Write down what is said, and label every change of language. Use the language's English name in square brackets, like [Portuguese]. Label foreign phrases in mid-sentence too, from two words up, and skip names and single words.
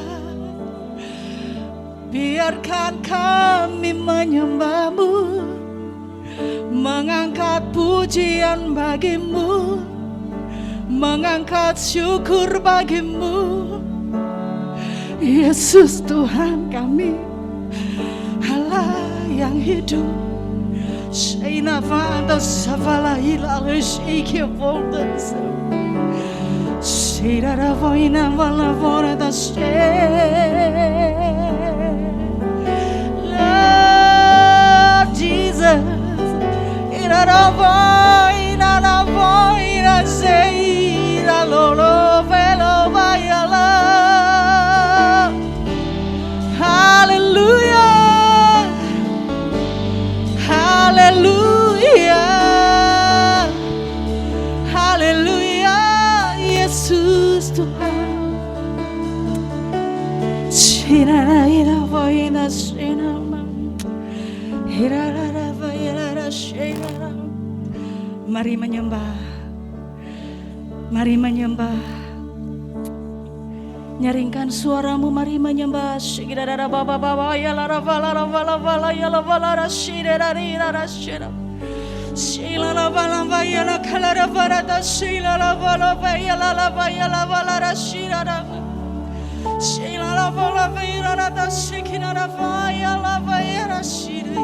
[Indonesian] Biarkan kami menyembah-Mu, mengangkat pujian bagi-Mu, mengangkat syukur bagi-Mu. Yesus Tuhan kami, Allah yang hidup. Shaina vanda savala hilal shike voldas. Shira voina vala vora da she. [English] Lord Jesus, ina na voina sei la lolo velo vayala. [Indonesian] Hallelujah. Haleluya, haleluya, Yesus Tuhan. Shirara ira voina shinama, hirara voina shirara. Mari menyembah, mari menyembah. Nyaringkan suaramu, mari menyembah. Shigirara baba baba ya la vala vala ya la vala shirara rira shira. Shila la vala ya la kala vala da shila la vala ya la vala shira. Shila la vala ya la shikina ya la vala shira.